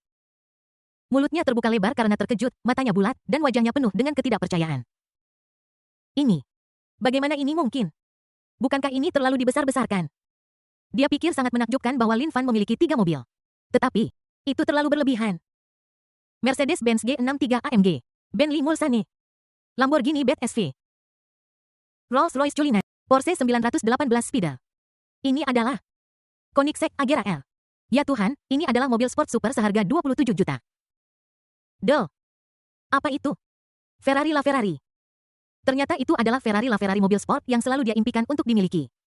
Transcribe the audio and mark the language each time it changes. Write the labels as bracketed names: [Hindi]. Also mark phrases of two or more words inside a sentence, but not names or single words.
[Indonesian] Mulutnya terbuka lebar karena terkejut, matanya bulat, dan wajahnya penuh dengan ketidakpercayaan. Ini. Bagaimana ini mungkin? Bukankah ini terlalu dibesar-besarkan? Dia pikir sangat menakjubkan bahwa Lin Fan memiliki 3 mobil. Tetapi, itu terlalu berlebihan. Mercedes-Benz G63 AMG. Bentley Mulsanne. Lamborghini Bet SV. Rolls-Royce Cullinan. Porsche 918 Speedle. Ini adalah Koenigsegg Agera L. Ya Tuhan, ini adalah mobil sport super seharga 27 juta. Del. Apa itu? Ferrari LaFerrari. Ternyata itu adalah Ferrari LaFerrari mobil sport yang selalu dia impikan untuk dimiliki.